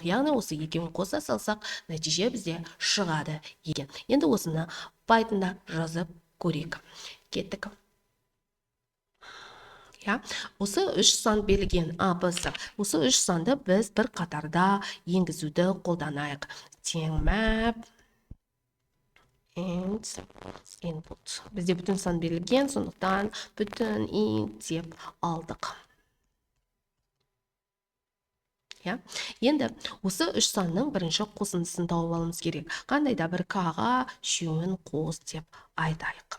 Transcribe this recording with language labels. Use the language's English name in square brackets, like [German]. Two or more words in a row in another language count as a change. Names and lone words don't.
[Kazakh] Яғни осы екеуін қоса салсақ, нәтиже бізде шығады екен. Енді осыны Pythonда жазып көрейік. Кеттік. Осы 3 сан берілген А, Б, С. Осы 3 санды біз бір қатарда енгізуді қолданайық. [English] Тең map and input. [Kazakh] Бізде бүтін сан берілген, сондықтан бүтін int деп алдық. Енді осы 3 санның бірінші қосындысын тауып алуымыз керек. Қандай да бір К-ға үшеуін қос деп айтайық.